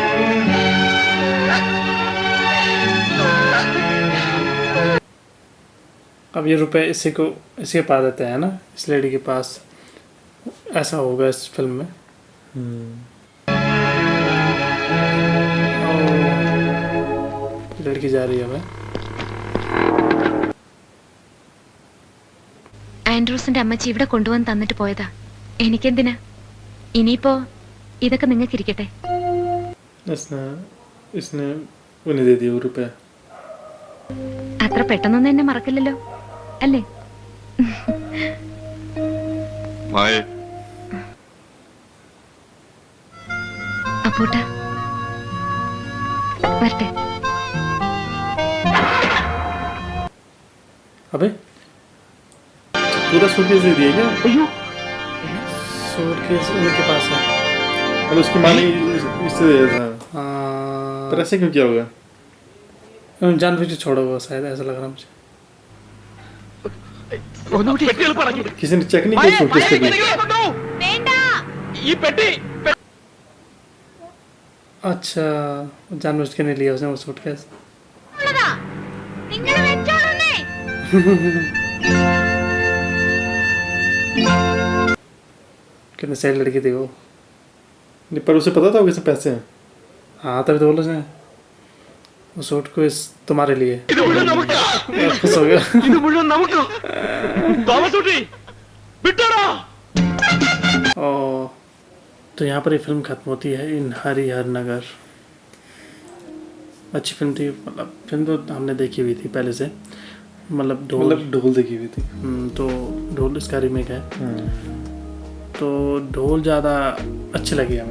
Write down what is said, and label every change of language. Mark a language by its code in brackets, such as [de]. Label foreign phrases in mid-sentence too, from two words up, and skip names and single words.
[hi] अब ये रुपए इसी के पास देते हैं ना, इस लेडी के पास। ऐसा होगा इस फिल्म में। लड़की जा रही है हमें। [ml] ആൻഡ്രൂസിന്റെ അമ്മച്ചി ഇവിടെ കൊണ്ടുവന്ന് തന്നിട്ട് പോയതാ. എനിക്കെന്തിനാ? ഇനിയിപ്പോ ഇതൊക്കെ നിങ്ങൾക്ക് ഇരിക്കട്ടെ. [hi] इसने उन्हें दे दिया वो रुपया। [ml] അത്ര പെട്ടെന്നൊന്നും എന്നെ മറക്കില്ലല്ലോ അല്ലേ? അപ്പൂട്ട വരട്ടെ. [hi] अबे पूरा सूटकेस दे दिया क्या? सूटकेस उनके पास है। मतलब उसकी माँ ने इससे दे दिया था। हाँ, पर ऐसे क्यों किया होगा? उन्होंने जानबूझ के छोड़ा हुआ शायद, ऐसा लग रहा है मुझे। [ml] പെട്ടികൾ പറഞ്ഞു. [hi] किसी ने चेक नहीं किया सूटकेस कभी? [ml] ഈ പെട്ടി [hi] अच्छा, जानबूझ के नहीं लिया उसने वो सूटकेस। कितने सही लड़की थी वो। नहीं, पर उसे पता था वो किससे पैसे हैं? हाँ तभी तो बोलो उसने वो सूटकेस तुम्हारे लिए। [ml] ഇത് മുഴുവൻ നമുക്ക്. [hi] खुश हो गया। [ml] ഇത് മുഴുവൻ നമുക്ക്. തോമസ് കുട്ടി വിട്ടോടാ. [hi] और तो यहाँ पर ये फिल्म खत्म होती है इन हरिहर नगर। अच्छी फिल्म थी, मतलब फिल्म तो हमने देखी हुई थी पहले से। मतलब ढोल देखी हुई थी। तो ढोल इसका रीमेक है। तो ढोल ज़्यादा अच्छी लगी हमें।